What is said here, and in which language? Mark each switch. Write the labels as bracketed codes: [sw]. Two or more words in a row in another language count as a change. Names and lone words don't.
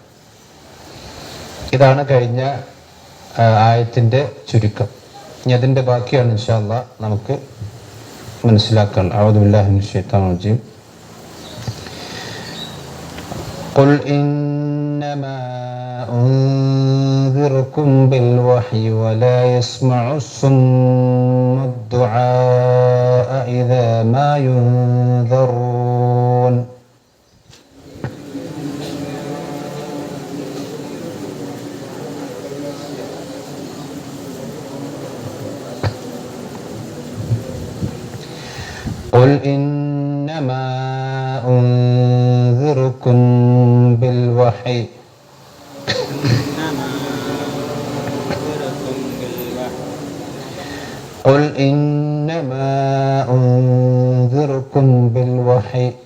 [ml] ഇതാണ് കഴിഞ്ഞ ആയത്തിൻ്റെ ചുരുക്കം. ഇനി അതിൻ്റെ ബാക്കിയാണ് [ar] إن شاء الله [ml] നമുക്ക് മനസ്സിലാക്കാൻ. [ar] أعوذ بالله من الشيطان الرجيم قل إنما أنذركم بالوحي ولا يسمع الصم الدعاء إذا ما ينذرون. قل إنما أنذركم بالوحي قل إنما أنذركم بالوحي